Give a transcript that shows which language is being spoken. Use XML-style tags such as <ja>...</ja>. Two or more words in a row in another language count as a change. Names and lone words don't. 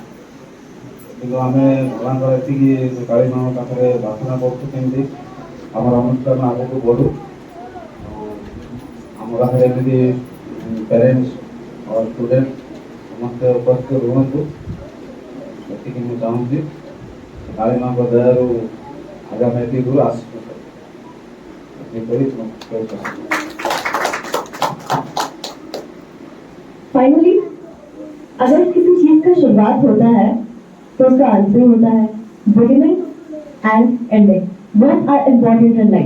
<or>କିନ୍ତୁ ଆମେ ଭଗବାନଙ୍କର ଏତିକି କାଳୀ ମାଙ୍କ ପାଖରେ ପ୍ରାର୍ଥନା କରୁଛୁ କେମିତି ଆମର ଅନୁଷ୍ଠାନ ଆଗକୁ ବଢ଼ୁ। ଆମ ପାଖରେ ଏମିତି ପ୍ୟାରେଣ୍ଟସ୍ ଆଉ ଷ୍ଟୁଡେଣ୍ଟ ସମସ୍ତେ ଉପସ୍ଥିତ ରୁହନ୍ତୁ, ସେତିକି ମୁଁ ଚାହୁଁଛି। କାଳୀ ମାଙ୍କ ଦୟାରୁ ଆଗାମୀ ଏତିକିରୁ ଆସିଛୁ।</or> <hi>फाइनली अगर किसी चीज का शुरुआत होता है तो उसका अंत भी होता है।</hi> <en>beginning and ending both are important in life.</en>